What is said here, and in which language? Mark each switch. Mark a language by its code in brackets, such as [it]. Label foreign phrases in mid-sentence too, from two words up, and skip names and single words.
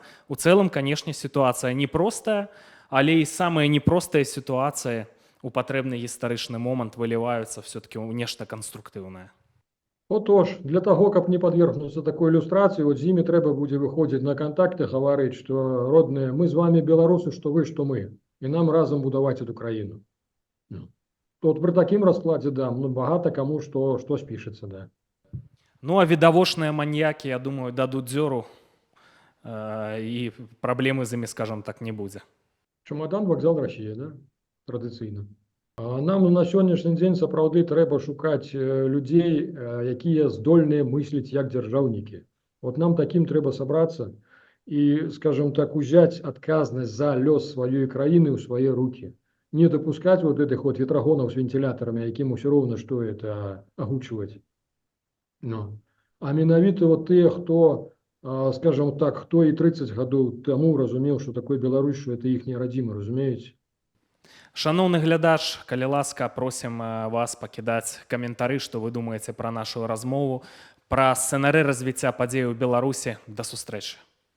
[be] У цэлым, канешне, сітуацыя непростая, але і самыя непростыя сітуацыі у патрэбны гістарычны момант выліваюцца все-таки ў нешта канструктыўнае. Отож, для того, каб [ru] не подвергнуться такой иллюстрации, [be] вот з імі трэба будзе выходзіць на контакты, гаварыць, што родныя, мы з вами беларусы, што вы, што мы, і нам разам будаваць эту краіну. Вот при такім раскладзе, да, ну, багата каму што спішыцца, да. Ну, а відавочныя маньякі, я думаю, дадуць дзёру, і праблемы з імі, скажам так, не будзе. Чамадан, вакзал, Расія, да? Традыцыйна. Нам на сённяшні дзень сапраўды трэба шукаць людзей, якія здольныя мысліць як дзяржаўнікі. Вот нам такім трэба сабрацца і, [ru] скажем так, [be] узяць адказнасць за лёс сваёй краіны ў свае рукі. [ru] Не допускать вот этих вот ветрогонов с вентиляторами, яким все равно, что это огучивать. Ну. [be] А менавіта [ru] вот те, кто, скажем так, кто и 30 [be] гадоў тому разумел, [ru] что такое Беларусь, что это их родима, [be] разумеете? Шановны глядач, калі ласка, просім вас пакідаць каментары, што вы думаеце пра нашу размову, пра сцэнары развіцця падзей у Беларусі. Да сустрэчы.